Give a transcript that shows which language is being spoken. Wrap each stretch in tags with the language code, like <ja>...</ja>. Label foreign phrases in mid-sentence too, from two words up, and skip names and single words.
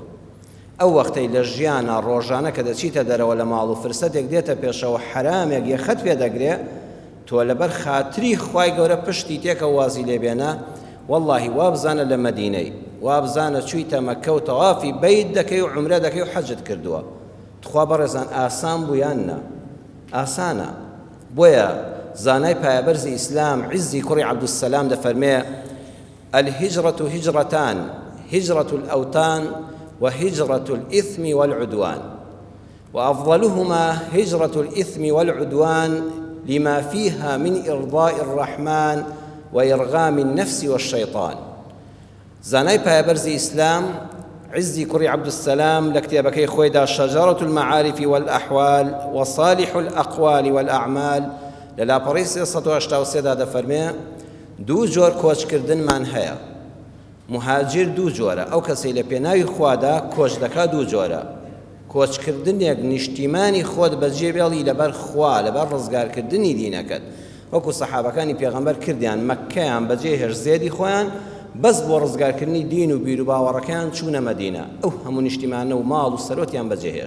<ckb>ئەو وەختەی لە ژیانە ڕۆژانە کە دەچیتە دەرەوە لە ماڵ و فرسەتێک دێتە پێشەوە حرامێک یەخەت پێ دەگرێ، تۆ لەبەر خاتری خوای گەورە پشتی تێکە وازی لێبێنە، وەڵڵاهی وا بزانە لە مەدینەی، وا بزانە چوویتە مەککە و تەوافی بەیت دەکەی و عومرە دەکەی و حەجت کردووە. تخوا بەڕێزان ئاسان بوویان نا، ئاسانە. بۆیە زانای پایەبەرزی ئیسلام عیزی کوڕی عەبدوسەلام دەفەرمێ:</ckb> <ar>الهجرة هجرتان، هجرة الأوطان وهجرة الإثم والعدوان، وأفضلهما هجرة الإثم والعدوان لما فيها من إرضاء الرحمن وإرغام النفس والشيطان.</ar> <ckb>زانای پایەبەرزی ئیسلام عزی کوڕی عەبدوسەلام لە کتێبەکەی خۆیدا شەجەرەة المەعارف والأحوال وصالح الأقوال والأعمال لە لاپەڕەی 383 دا دەفەرمێ: دوو جۆر کۆچکردنمان هەیە. مهاجر دوو جۆرە، ئەو کەسەی لە پێناوی خوادا کۆچ دەکا دوو جۆرە. کۆچکردنێک نیشتیمانی خۆت بەجێ بێڵی لەبەر خوا، لەبەر ڕزگارکردنی دینەکەت، وەکو سەحابەکانی پێغەمبەر کردیان، مەککەیان بەجێ هێرش زێدی خۆیان بەس بۆ ڕزگارکردنی دین و بیر و باوەڕەکەیان چوونە مەدینە، ئەو هەموو نیشتیمانە و ماڵ و سەرۆتیان بەجێهێشت.</ckb>